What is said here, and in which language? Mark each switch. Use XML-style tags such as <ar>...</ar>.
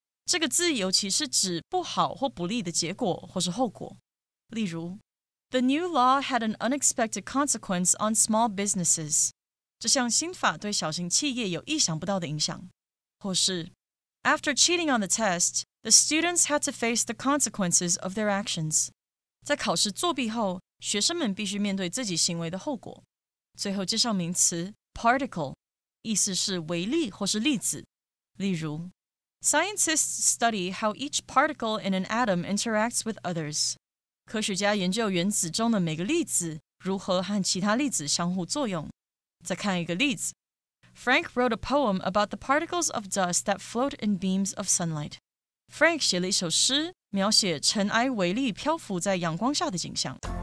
<zh>这个字尤其是指不好或不利的结果或是后果。例如</zh> <en>The new law had an unexpected consequence on small businesses.</en> <zh>这项新法对小型企业有意想不到的影响。或是</zh> <en>After cheating on the test, the students had to face the consequences of their actions.</en> <zh>在考试作弊后，学生们必须面对自己行为的后果。最后介绍名词 particle， 意思是微粒或是粒子。例如</zh> <en>Scientists study how each particle in an atom interacts with others.</en> <zh>科学家研究原子中的每个粒子如何和其他粒子相互作用。再看一个例子</zh> <en>Frank wrote a poem about the particles of dust that float in beams of sunlight.</en> <zh>Frank 写了一首诗，描写尘埃微粒漂浮在阳光下的景象。</zh>